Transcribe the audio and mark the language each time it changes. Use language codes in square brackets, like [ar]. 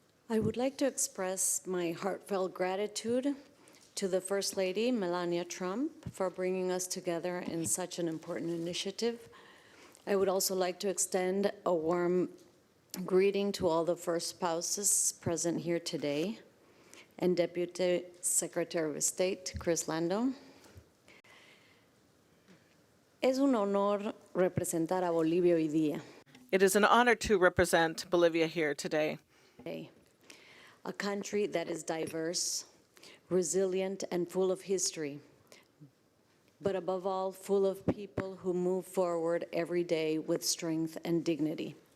[en] I would like to express my heartfelt gratitude to the First Lady, Melania Trump, for bringing us together in such an important initiative. I would also like to extend a warm greeting to all the first spouses present here today, and Deputy Secretary of State, Chris Lando. [es] Es un honor representar a Bolivia hoy día. [en] It is an honor to represent Bolivia here today. A country that is diverse, resilient, and full of history, but above all, full of people who move forward every day with strength and dignity.